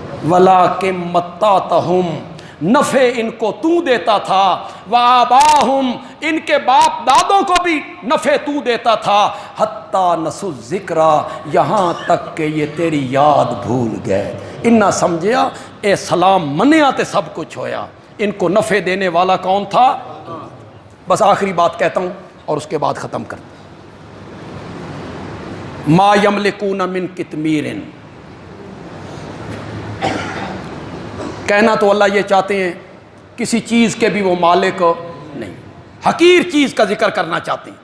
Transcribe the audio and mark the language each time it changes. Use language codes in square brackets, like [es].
[ar] وَلَٰكِن مَتَّعْتَهُمْ, [ur] نفع ان کو تو دیتا تھا. [ar] وآباہم, [ur] ان کے باپ دادوں کو بھی نفع تو دیتا تھا. [ar] حتیٰ نسوا الذکر, [ur] یہاں تک کہ یہ تیری یاد بھول گئے. [pa] انہا سمجھیا اے سلام منیا تے سب کچھ ہویا. [ur] ان کو نفع دینے والا کون تھا؟ بس آخری بات کہتا ہوں اور اس کے بعد ختم کرتا ہوں. [ar] ما یملکون من قطمیر, [ur] کہنا تو اللہ یہ چاہتے ہیں کسی چیز کے بھی وہ مالک نہیں, حقیر چیز کا ذکر کرنا چاہتے ہیں.